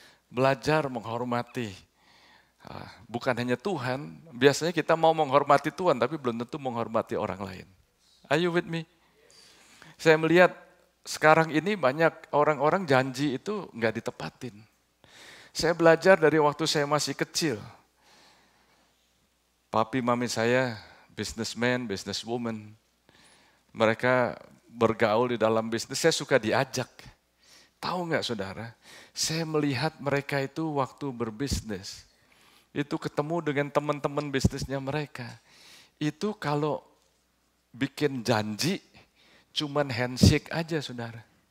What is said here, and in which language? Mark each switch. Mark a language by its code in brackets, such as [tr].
[id] Belajar menghormati, bukan hanya Tuhan, biasanya kita mau menghormati Tuhan tapi belum tentu menghormati orang lain. [en] Are you with me? [id] Saya melihat sekarang ini banyak orang-orang janji itu nggak ditepatin. Saya belajar dari waktu saya masih kecil. Papi mami saya businessman, businesswoman. Mereka bergaul di dalam bisnis, saya suka diajak. Tahu nggak saudara, saya melihat mereka itu waktu berbisnis. Itu ketemu dengan teman-teman bisnisnya mereka. Itu kalau bikin janji, cuman handshake aja saudara.